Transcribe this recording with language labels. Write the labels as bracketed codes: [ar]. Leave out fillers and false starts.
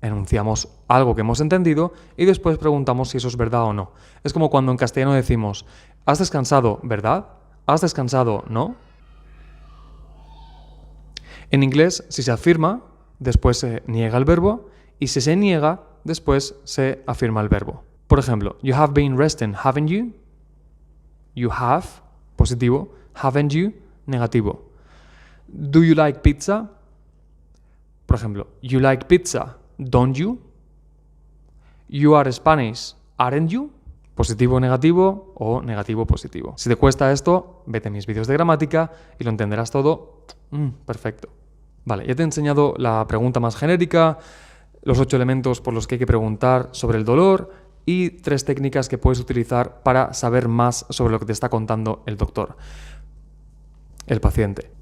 [es] Enunciamos algo que hemos entendido y después preguntamos si eso es verdad o no. Es como cuando en castellano decimos, ¿has descansado, verdad? ¿Has descansado, no? En inglés, si se afirma, después se niega el verbo y si se niega, después se afirma el verbo. Por ejemplo, [en] you have been resting, haven't you? You have, [es] positivo. [en] Haven't you, [es] negativo. [en] Do you like pizza? [es] Por ejemplo, [en] you like pizza, don't you? You are Spanish, aren't you? [es] Positivo, negativo o negativo, positivo. Si te cuesta esto, vete a mis vídeos de gramática y lo entenderás todo. Perfecto. Vale, ya te he enseñado la pregunta más genérica, los 8 elementos por los que hay que preguntar sobre el dolor y 3 técnicas que puedes utilizar para saber más sobre lo que te está contando el doctor, el paciente.